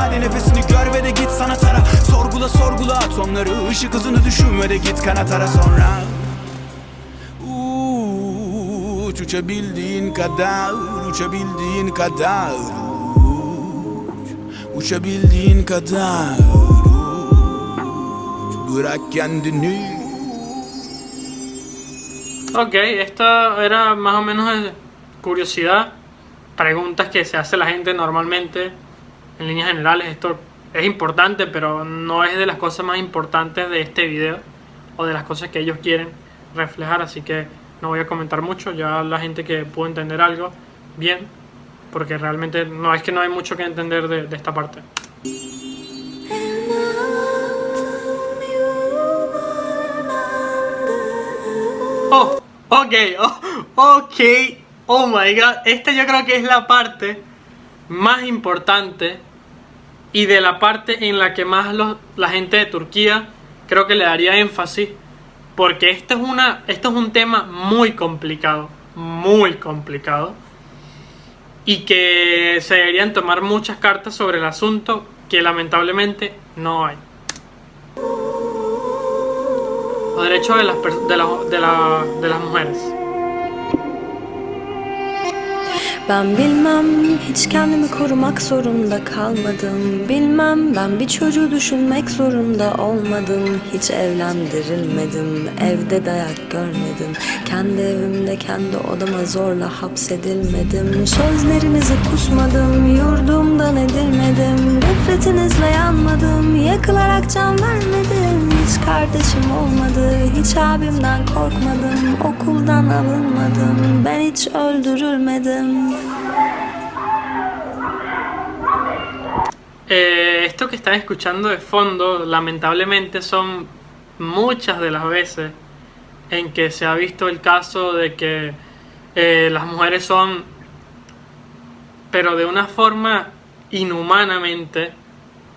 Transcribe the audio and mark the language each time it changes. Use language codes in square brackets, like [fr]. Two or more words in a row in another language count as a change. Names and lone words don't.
[tr] Hadi nefesini gör ve de git sanat ara. Sorgula sorgula atomları, ışık hızını düşün ve de git kanat ara sonra. Uç, uçabildiğin kadar, uçabildiğin kadar. Uç, uçabildiğin kadar. Uç, bırak kendini. [es] Ok, esto era más o menos de curiosidad, preguntas que se hace la gente normalmente, en líneas generales. Esto es importante, pero no es de las cosas más importantes de este video, o de las cosas que ellos quieren reflejar, así que no voy a comentar mucho. Ya la gente que pudo entender algo, bien, porque realmente no es que no hay mucho que entender de esta parte. [en] Oh, ok, ok, oh my god, [es] esta yo creo que es la parte más importante y de la parte en la que más la gente de Turquía creo que le daría énfasis, porque esto es un tema muy complicado, y que se deberían tomar muchas cartas sobre el asunto, que lamentablemente no hay. Los derechos de las mujeres. [tr] Ben bilmem, hiç kendimi korumak zorunda kalmadım. Bilmem, ben bir çocuğu düşünmek zorunda olmadım. Hiç evlendirilmedim, evde dayak görmedim. Kendi evimde, kendi odama zorla hapsedilmedim. Sözlerinizi kusmadım, yurdumdan edilmedim. Nefretinizle yanmadım, yakılarak can vermedim. Hiç kardeşim olmadı, hiç abimden korkmadım. Okuldan alınmadım, ben hiç öldürülmedim. [es] Esto que están escuchando de fondo, lamentablemente son muchas de las veces en que se ha visto el caso de que las mujeres son, pero de una forma inhumanamente